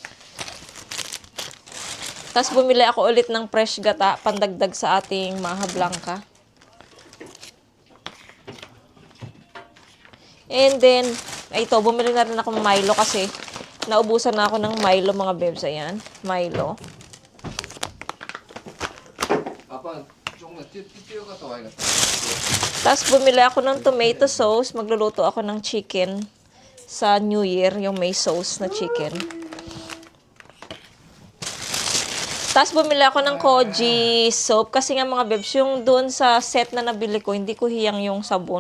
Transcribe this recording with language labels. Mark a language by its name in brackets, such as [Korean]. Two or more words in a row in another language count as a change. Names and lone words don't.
[Filipino] Tapos, bumili ako ulit ng fresh gata, pandagdag sa ating maha blanca. [English] And then, [Filipino] ito, bumili na rin ako ng Milo kasi naubusan na ako ng Milo, mga bebs. Ayan, Milo. [Korean] 아빠 조금만 뛰어갔다 와야겠다. [Filipino] Tapos, bumili ako ng [English] tomato sauce. [Filipino] Magluluto ako ng chicken sa New Year, yung may sauce na chicken. Tapos, bumili ako ng [English] koji soap. [Filipino] Kasi nga, mga bebs, yung doon sa set na nabili ko, hindi ko hiyang yung sabon.